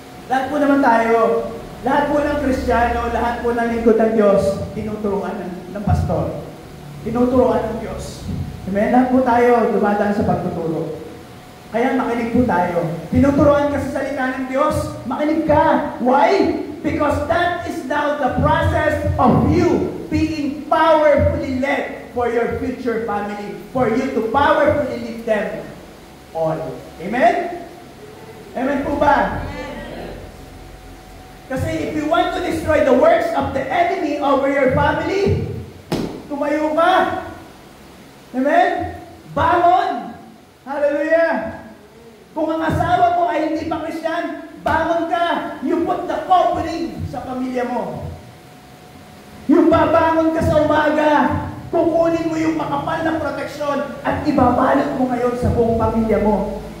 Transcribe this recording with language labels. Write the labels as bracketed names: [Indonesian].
[Filipino] Lahat po naman tayo, lahat po ng Kristiyano, lahat po ng lingkod ng Diyos, tinuturuan ng Pastor. Tinuturuan ng Diyos. Amen? Lahat po tayo dumadaan sa pagtuturo. Kaya makinig po tayo. Tinuturuan ka sa salita ng Diyos, makinig ka. [English] Why? Because that is now the process of you being powerfully led for your future family, for you to powerfully lead them all. Amen? [Filipino] Amen po ba? Kasi [English] if you want to destroy the works of the enemy over your family, [Filipino] tumayo ka. Amen? Bangon! Hallelujah! Kung ang asawa mo ay hindi pa Christian, bangon ka! [English] You put the covering [Filipino] sa pamilya mo. Yung babangon ka sa umaga, kukunin mo yung makapal na proteksyon at ibabalot mo ngayon sa buong pamilya mo.